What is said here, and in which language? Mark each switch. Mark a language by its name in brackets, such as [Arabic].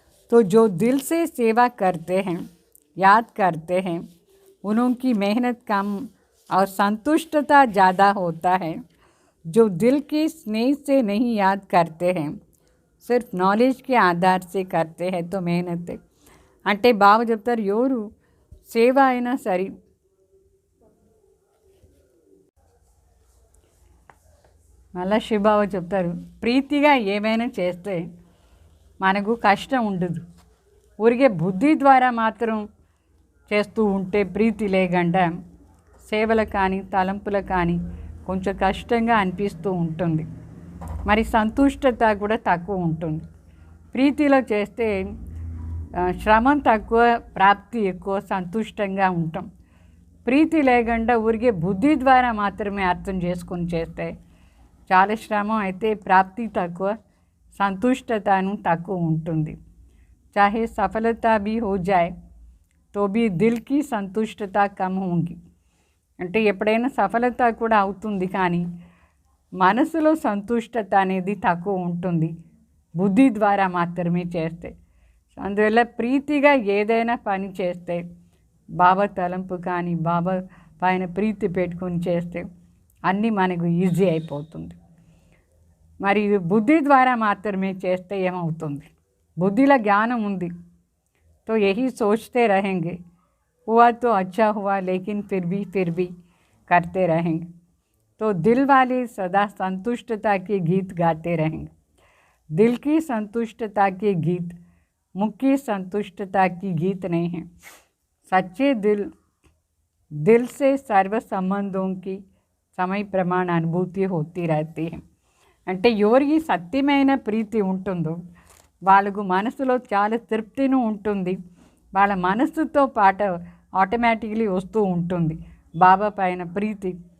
[Hindi] तो जो दिल से सेवा करते हैं, याद करते हैं, उनकी मेहनत कम और संतुष्टता ज़्यादा होता है. जो दिल के स्नेह से नहीं याद करते हैं, सिर्फ नॉलेज के आधार से करते हैं तो मेहनत है. [Telugu] అంటే బాబా చెప్తారు ఎవరు సేవ అయినా సరే మళ్ళా శివబాబా చెప్తారు ప్రీతిగా ఏమైనా చేస్తే మనకు కష్టం ఉండదు. ఊరికే బుద్ధి ద్వారా మాత్రం చేస్తూ ఉంటే ప్రీతి లేకుండా సేవలు కానీ తలంపులు కానీ కొంచెం కష్టంగా అనిపిస్తూ ఉంటుంది. మరి సంతుష్టత కూడా తక్కువ ఉంటుంది. ప్రీతిలో చేస్తే శ్రమం తక్కువ, ప్రాప్తి ఎక్కువ, సంతుష్టంగా ఉంటాం. ప్రీతి లేకుండా ఊరికే బుద్ధి ద్వారా మాత్రమే అర్థం చేసుకొని చేస్తే చాలా శ్రమ, అయితే ప్రాప్తి తక్కువ, సంతుష్టతను తక్కువ ఉంటుంది. [Hindi] చాహే సఫలత भी हो जाए तो भी दिल की సంతుష్టత కమ్ होगी. [Telugu] అంటే ఎప్పుడైనా సఫలత కూడా అవుతుంది కానీ మనసులో సంతుష్టత అనేది తక్కువ ఉంటుంది బుద్ధి ద్వారా మాత్రమే చేస్తే. అందువల్ల ప్రీతిగా ఏదైనా పని చేస్తే బాబా తలంపు కానీ బాబా పైన ప్రీతి పెట్టుకొని చేస్తే అన్నీ మనకు ఈజీ అయిపోతుంది. మరి బుద్ధి ద్వారా మాత్రమే చేస్తే ఏమవుతుంది? బుద్ధిలో జ్ఞానం ఉంది. [Hindi] तो यही सोचते रहेंगे हुआ तो अच्छा हुआ लेकिन फिर भी करते रहेंगे. तो दिल वाले सदा संतुष्टता के गीत गाते रहेंगे. दिल की संतुष्टता के गीत मुख्य संतुष्टता की गीत नहीं है. सच्चे दिल से सर्व संबंधों की समय प्रमाण अनुभूति होती रहती है. [Telugu] అంటే ఎవరికి సత్యమైన ప్రీతి ఉంటుందో వాళ్ళకు మనసులో చాలా తృప్తిని ఉంటుంది. వాళ్ళ మనస్సుతో పాటు ఆటోమేటిక్లీ వస్తూ ఉంటుంది బాబా పైన ప్రీతి.